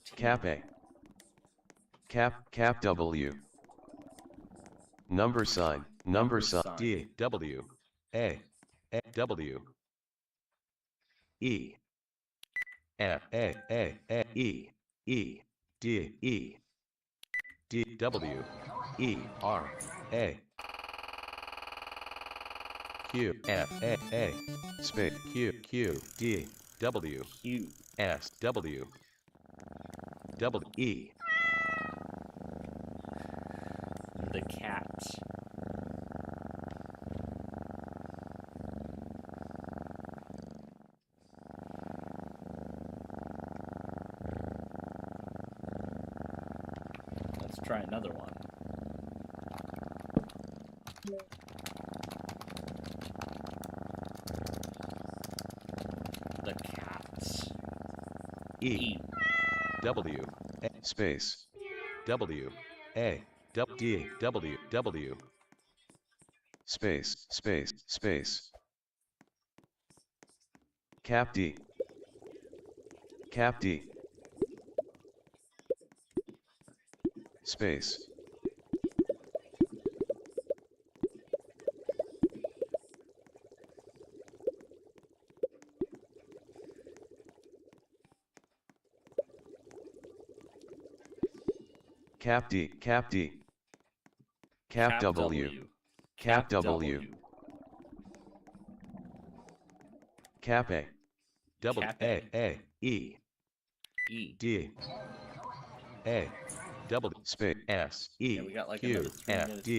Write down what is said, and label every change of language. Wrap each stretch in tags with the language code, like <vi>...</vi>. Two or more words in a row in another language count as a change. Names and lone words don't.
<en>Cap A Cap W number sign D W A W E E D W E R A Q A space Q D W Q. S W double E The cat. Let's try another one. The cat. E W A space W A D W W space Cap D Space. Cap D, Cap D. Cap W. Cap W. Cap A. Double Cap A A E E. D A double Space. S Yeah, E we got like Q another 3 F minutes D.</en>